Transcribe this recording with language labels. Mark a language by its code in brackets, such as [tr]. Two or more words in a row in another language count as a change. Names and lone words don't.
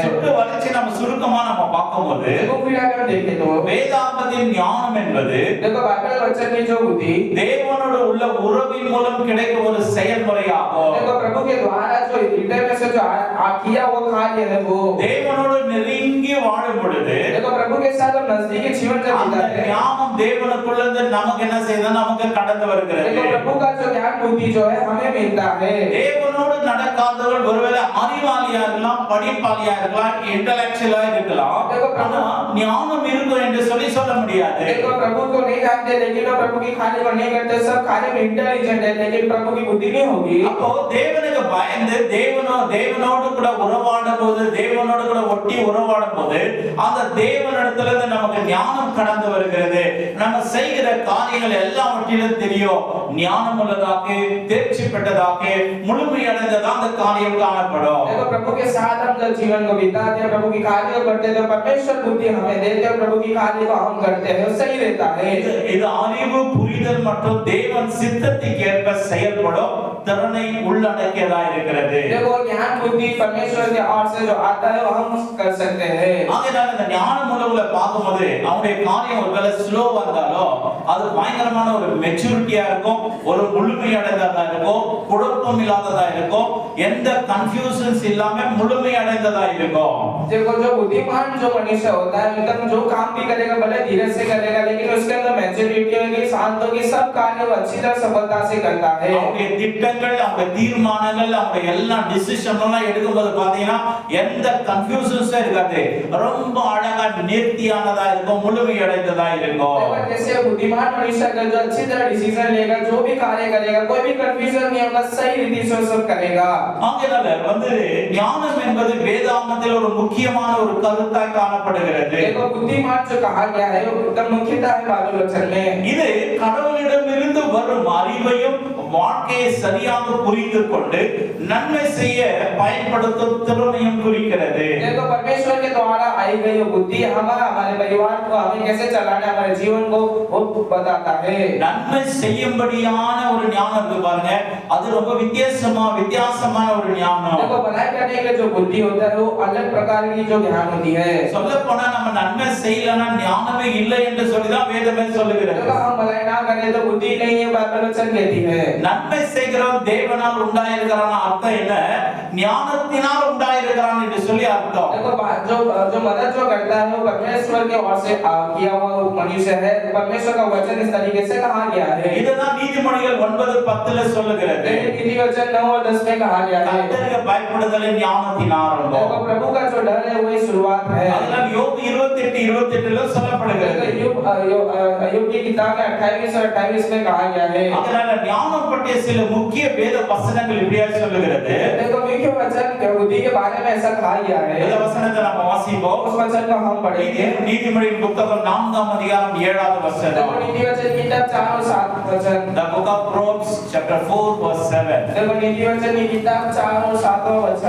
[ta] சுட்டு வளைச்சு நம்ம சுருக்கமா நம்ம பார்க்கும்போது [hi] देखो फिर अगर देखें तो [ta] வேதாகமத்தின் ஞானம் என்பது [hi] देखो बाइबल वचन की जो बुद्धि [ta] தேவனோடு உள்ள உறவின் மூலம் கிடைக்கும் ஒரு செயல்முறையாகும். [hi] देखो प्रभु के द्वारा जो हृदय में से जो किया वो कार्य है वो [ta] தேவனோடு நெருங்கி வாழும் பொழுது [hi] देखो प्रभु के साथ हम नजदीकी जीवन जब [ta] அந்த [hi] बिताते हैं [ta] ஞானம் தேவனுக்குள்ள இருந்து நமக்கு என்ன செய்யுது? நமக்கு கடந்து வருகிறது. [hi] देखो प्रभु का जो ज्ञान बुद्धि जो है हमें मिलता है. [ta] தேவனோடு நடக்காதவர்கள் ஒருவேளை அறிவாளியா இருக்கலாம், படிப்பாளியா இருக்கலாம், இன்டெலெக்சுவலா இருக்கலாம். ஆனா ஞானம் இருக்கும் என்று சொல்லி சொல்ல முடியாது. [hi] देखो प्रभु को नहीं जानते लेकिन वो प्रभु की खाली को नहीं करते, सब खाली में इंटेलिजेंट है लेकिन प्रभु की बुद्धि नहीं होगी. [ta] அப்போ தேவனுக்கு பயந்து தேவனோடு கூட உறவாடும் போது, தேவனோடு கூட ஒட்டி உறவாடும் போது அந்த தேவனிடத்துல இருந்து நமக்கு ஞானம் கடந்து வருகிறது. நம்ம செய்கிற காரியங்கள் எல்லாவற்றிலும் தெரியும். ஞானம் உள்ளதாக, தேர்ச்சி பெற்றதாக, முழுமையடைந்ததாக அந்த காரியம் காணப்படும். [hi] देखो प्रभु के साथ हम जब जीवन को बिताते हैं, प्रभु की कार्य को करते हैं तो परमेश्वर बुद्धि हमें देते हैं, प्रभु की कार्य को हम करते हैं, वो सही रहता है. [ta] இது அறிவு, புரிதல் மற்றும் தேவன் சித்தத்துக்கு ஏற்ப செயல்படும் திறனை உள்ளடக்கியதா இருக்கிறது. [hi] देखो ज्ञान बुद्धि परमेश्वर के ओर से जो आता है वो हम कर सकते हैं. [ta] ஆகையால இந்த ஞானம் உள்ளவங்களை பார்க்கும்போது அவனுடைய காரியம் ஒருவேளை ஸ்லோவா இருந்தாலும் அது பயங்கரமான ஒரு மெச்சூரிட்டியா இருக்கும், ஒரு முழுமையடைந்ததா இருக்கும், குழப்பம் இல்லாததா இருக்கும், எந்த கன்ஃபியூஷன்ஸ் இல்லாம முழுமையடைந்ததா இருக்கும். [hi] देखो जो बुद्धिमान जो मनुष्य होता है एकदम जो काम भी करेगा भले धीरे से करेगा लेकिन उसके अंदर मैच्योरिटी होगी, शांत होगी, सब कार्य वो अच्छी तरह सफलता से करता है. [ta] அவருடைய திட்டங்கள், அவருடைய தீர்மானங்கள், அவருடைய எல்லா டிசிஷன் எல்லாம் எடுக்கும்போது பாத்தீங்கன்னா எந்த கன்ஃபியூஷன்ஸே இருக்காது. ரொம்ப அழகா நேர்த்தியானதா இருக்கும், முழுமையடைந்ததா இருக்கும். [hi] जैसे बुद्धिमान मनुष्य अगर जो अच्छी तरह डिसीजन लेगा, जो भी कार्य करेगा, कोई भी कंफ्यूजन नहीं होगा, सही रीति से सब करेगा. [ta] ஆகையால ஞானம் என்பது வேதாகமத்தில் ஒரு முக்கியமான ஒரு கருத்தாய் காணப்படுகிறது. [hi] देखो बुद्धिमान जो कहा गया है वो एकदम मुख्यता है बाइबल वचन में. [ta] இது கடவுளிடமிருந்து வரும் அறிவையும் வாழ்க்கையை சரியாக புரிந்து கொண்டு நன்மை செய்ய பயன்படுத்தும் திறமையும் குறிக்கிறது. [hi] देखो परमेश्वर के द्वारा आई गई वो बुद्धि हमारे परिवार को हमें कैसे चलाना है, हमारे जीवन को वो बताता है. [ta] நன்மை செய்யும்படியான ஒரு ஞானம் இருக்கு பாருங்க, அது ரொம்ப வித்தியாசமான ஒரு ஞானம். [hi] देखो भलाई करने के लिए जो बुद्धि होता है वो अलग प्रकार की जो ज्ञान होती है. [ta] சொல்லப் போனா நம்ம நன்மை செய்யலனா ஞானமே இல்லை என்று சொல்லி தான் வேதமே சொல்லுகிறது. [hi] देखो हम भलाई ना करें तो बुद्धि नहीं है, बाइबल वचन कहती है. [ta] நன்மை செய்கிறவன் தேவனால் உண்டாயிருக்கிறான் அர்த்தம் என்ன? ஞானத்தினால் உண்டாயிருக்கிறான் என்று சொல்லி அர்த்தம். [hi] देखो जो मदद जो करता है वो परमेश्वर के ओर से किया हुआ मनुष्य है. परमेश्वर का वचन इस तरीके से कहा गया है. [ta] இதுதான் நீதிமொழிகள் 9:10ல சொல்லுகிறது. [hi] नीति वचन 9 और 10 में कहा गया है. [ta] கர்த்தருக்கு பயப்படுதல் ஞானத்தின் ஆரம்பம். [hi] देखो प्रभु का जो डर है वही शुरुआत है. [ta] அதனால யோபு 28:28ல சொல்லப்படுகிறது. [hi] अय्यूब की किताब में 28 और 28 में कहा गया है. [ta] அதனால ஞானம் பற்றிய சில முக்கிய வேத வசனங்கள் இப்படியே சொல்லுகிறது. [hi] देखो मुख्य वचन बुद्धि के बारे में ऐसा कहा गया है. [ta] இந்த வசனத்தை நம்ம வாசிப்போம். [hi] उस वचन को हम पढ़ेंगे. [ta] நீதிமொழியின் புத்தகம் 4ஆம் அதிகாரம் 7வது வசனம். [hi] देखो नीति वचन किताब 4 और 7 वचन. [en] The book of Proverbs chapter 4 verse 7. [hi] देखो नीति वचन की किताब 4 और 7 वचन.